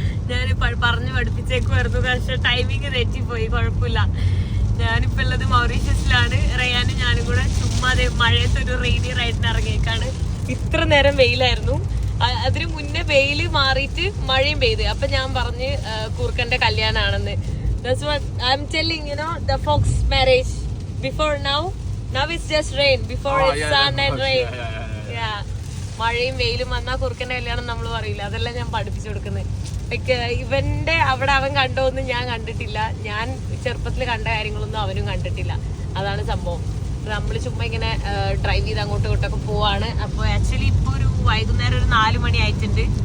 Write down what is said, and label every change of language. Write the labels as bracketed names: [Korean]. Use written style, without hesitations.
[Malayalam] ഞാൻ പറഞ്ഞു പഠിപ്പിച്ചേക്കുമായിരുന്നു, പക്ഷെ ടൈമിങ് തെറ്റിപ്പോയി. കുഴപ്പമില്ല. ഞാനിപ്പോ ഉള്ളത് മൗറീഷ്യസിലാണ്. റയാനും ഞാനും കൂടെ ചുമ്മാ മഴയത്തൊരു റെയിനി റൈഡിന് ഇറങ്ങിയേക്കാണ്. ഇത്ര നേരം വെയിലായിരുന്നു, അതിന് മുന്നേ വെയില് മാറിയിട്ട് മഴയും പെയ്ത്. അപ്പൊ ഞാൻ പറഞ്ഞ് കൂർക്കന്റെ കല്യാണാണെന്ന്. [English] That's what I'm telling, you know, the Fox marriage. Before now it's just rain. Before it's sun and rain. Yeah. [Malayalam] മഴയും വെയിലും വന്നാൽ കുറുക്കന്റെ കല്യാണം നമ്മൾ പറയില്ല. അതെല്ലാം ഞാൻ പഠിപ്പിച്ചു കൊടുക്കുന്നത്. ഇവന്റെ അവിടെ അവൻ കണ്ടോന്നും ഞാൻ കണ്ടിട്ടില്ല. ഞാൻ ചെറുപ്പത്തിൽ കണ്ട കാര്യങ്ങളൊന്നും അവനും കണ്ടിട്ടില്ല. അതാണ് സംഭവം. നമ്മൾ ചുമ്മാ ഇങ്ങനെ ഡ്രൈവ് ചെയ്ത് അങ്ങോട്ടും ഇങ്ങോട്ടൊക്കെ പോവാണ്. അപ്പോൾ ആക്ച്വലി ഇപ്പോൾ ഒരു വൈകുന്നേരം ഒരു 4 മണി ആയിട്ടുണ്ട്.